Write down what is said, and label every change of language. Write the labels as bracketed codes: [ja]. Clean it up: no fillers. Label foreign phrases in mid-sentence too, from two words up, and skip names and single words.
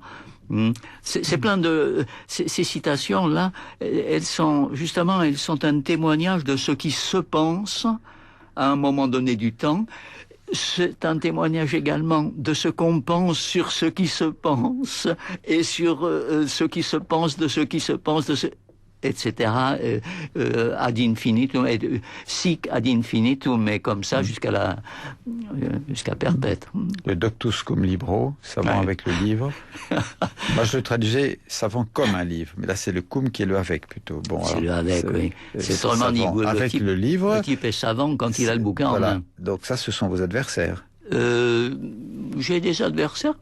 [fr] C'est plein de ces citations-là, elles sont un témoignage de ce qui se pense à un moment donné du temps. C'est un témoignage également de ce qu'on pense sur ce qui se pense et sur ce qui se pense de ce qui se pense de ce, etc. [la] Ad infinitum, sic ad infinitum, [fr] mais comme ça jusqu'à perpète. [la] Le doctus cum libro, [fr] savant avec le livre. Moi, je le traduisais savant comme un livre, mais là, c'est le cum qui est le avec plutôt. Bon, c'est le avec, oui. C'est autrement dit, le livre. Le type est savant quand il a le bouquin en main. Donc ça, ce sont vos adversaires. J'ai des adversaires, croyez-vous?